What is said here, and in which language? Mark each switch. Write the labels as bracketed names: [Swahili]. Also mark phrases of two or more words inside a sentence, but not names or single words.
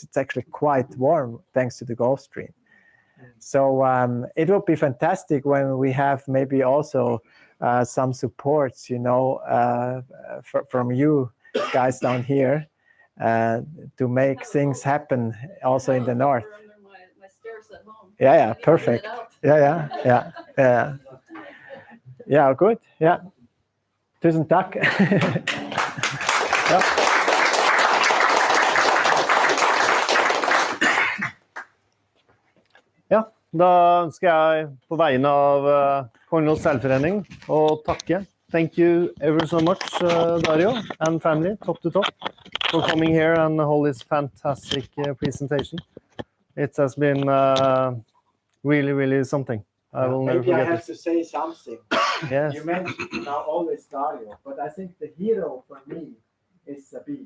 [English] It's actually quite warm thanks to the Gulf Stream. So it will be fantastic when we have maybe also some supports, from you guys down here to make things happen also in the north. My stairs at home. Yeah, perfect. Yeah. Yeah, good. Yeah. [Norwegian] Tusen takk. Ja. Ja, da ønsker jeg på vegne av Kongelige Seilforening å takke. [English] Thank you ever so much, Dario and family, top to top, for coming here and hold this fantastic presentation. It has been really, really something. I will never Maybe forget I have it. to say something. Yes. You mentioned now always Dario, but I think the hero for me is Sabine.